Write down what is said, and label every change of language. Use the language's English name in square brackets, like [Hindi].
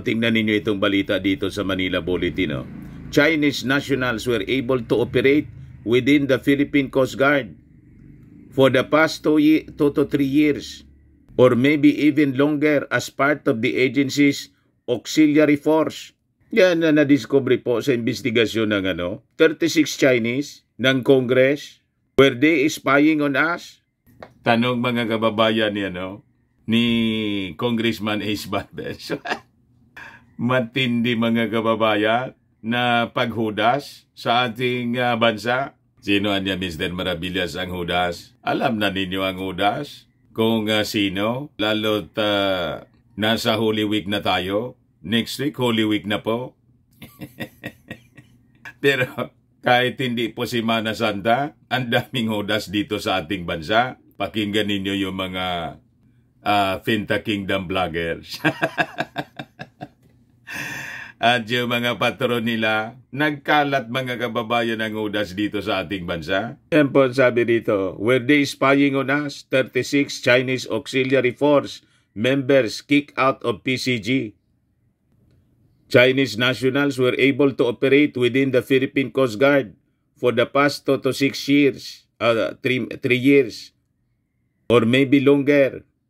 [Filipino] Tingnan ninyo itong balita dito sa Manila Bulletin. [English] Chinese nationals were able to operate within the Philippine Coast Guard for the past 2 to 3 years, or maybe even longer as part of the agency's auxiliary force. [Filipino] Yan na na-discover po sa investigasyon ng 36 Chinese ng Congress. [English] Were they spying on us? [Filipino] Tanong mga kababayan ni Congressman Ace Valdez. Matindi mga kababayan na paghudas sa ating bansa. Sino niya, Mr. Maravillas, ang hudas? Alam na ninyo ang hudas? Kung sino? Lalo't nasa Holy Week na tayo. Next week, Holy Week na po. Pero kahit hindi po si Mana Santa, ang daming hudas dito sa ating bansa. Pakinggan ninyo yung mga Finta Kingdom vloggers. At yung mga patron nila, nagkalat mga kababayan ng hudas dito sa ating bansa. Yan po sabi dito, [English] were they spying on us? 36 Chinese Auxiliary Force members kicked out of PCG. Chinese nationals were able to operate within the Philippine Coast Guard for the past 2 to 6 years, 3 years, or maybe longer.